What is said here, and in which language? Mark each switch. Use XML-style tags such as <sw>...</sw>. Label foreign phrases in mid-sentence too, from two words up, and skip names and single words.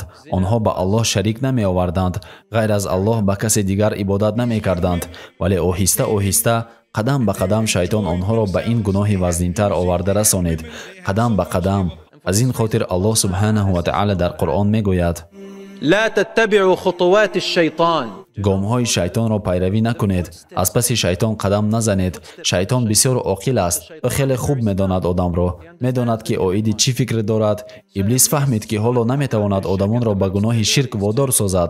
<tg>онҳо ба аллоҳ шарик намеоварданд. ғайр аз аллоҳ ба касе дигар ибодат намекарданд. вале оҳиста оҳиста қадам ба қадам шайтон онҳоро ба ин гуноҳи вазнинтар оварда расонид. қадам ба қадам. аз ин хотир аллоҳ</tg> <ar>سبحانه وتعالى</ar> <tg>дар қуръон мегӯяд:</tg> <ar>لا تتبعوا خطوات الشيطان.</ar> <fa>گام‌های شیطان را پیروی نکنید. از پس شیطان قدم نزنید. شیطان بسیار عاقل است. او خیلی خوب می‌داند آدم را. می‌داند که اویدی چی فکر دارد. ابلیس فهمید که حالا نمی‌تواند آدمان را به گناه شرک وادار سازد.</fa>